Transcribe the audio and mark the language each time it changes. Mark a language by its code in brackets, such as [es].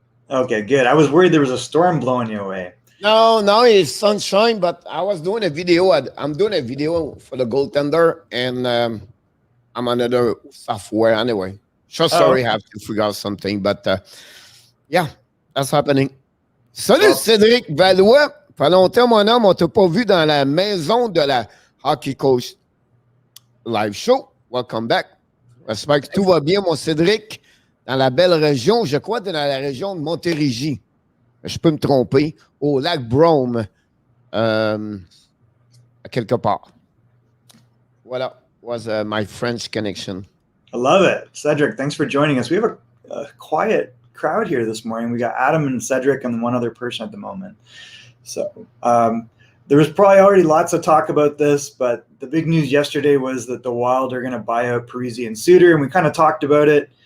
[en] Okay, good. I was worried there was a storm blowing you away. No, it's sunshine, but I was doing a video. I'm doing a video for the goaltender, and I'm another software anyway. Sorry, I have to figure out something, but yeah, that's happening. [fr] Salut Cédric Valois. Fait longtemps, mon homme, on t'a pas vu dans la maison de la Hockey Coach Live Show. [en] Welcome back. [fr] J'espère que tout va bien, mon Cédric, dans la belle région. Je crois que dans la région de Montérégie. Je peux me tromper. Au lac Brome, quelque part. Voilà. [en] Was my French connection. I love it. Cedric, thanks for joining us. We have a quiet crowd here this morning. We got Adam and Cedric and one other person at the moment. So there was probably already lots of talk about this, but the big news yesterday was that the Wild are going to buy out Parise and Suter, and we kind of talked about it.